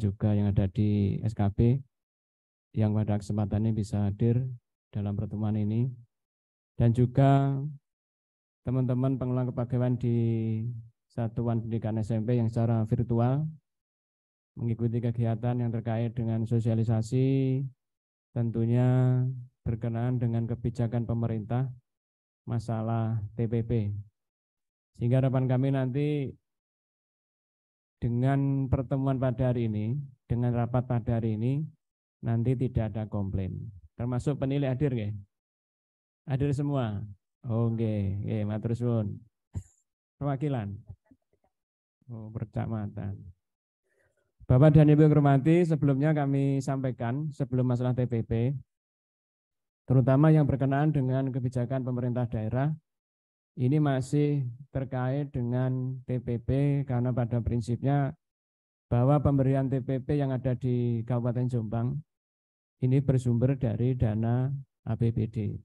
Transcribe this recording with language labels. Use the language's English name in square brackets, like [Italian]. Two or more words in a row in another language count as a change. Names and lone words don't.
[Indonesian] juga yang ada di SKB, yang pada kesempatan ini bisa hadir dalam pertemuan ini, dan juga teman-teman pengelola kepegawaian di Satuan Pendidikan SMP yang secara virtual mengikuti kegiatan yang terkait dengan sosialisasi, tentunya berkenaan dengan kebijakan pemerintah masalah TPP. Sehingga harapan kami nanti dengan pertemuan pada hari ini, dengan rapat pada hari ini, nanti tidak ada komplain. Termasuk penilai hadir nggih? Hadir semua? [Javanese] Oh nggih, nggih, matur suwun. [Indonesian] Perwakilan? Oh, percamatan. Bapak dan Ibu yang hormati, sebelumnya kami sampaikan sebelum masalah TPP, terutama yang berkenaan dengan kebijakan pemerintah daerah, ini masih terkait dengan TPP karena pada prinsipnya bahwa pemberian TPP yang ada di Kabupaten Jombang ini bersumber dari dana APBD.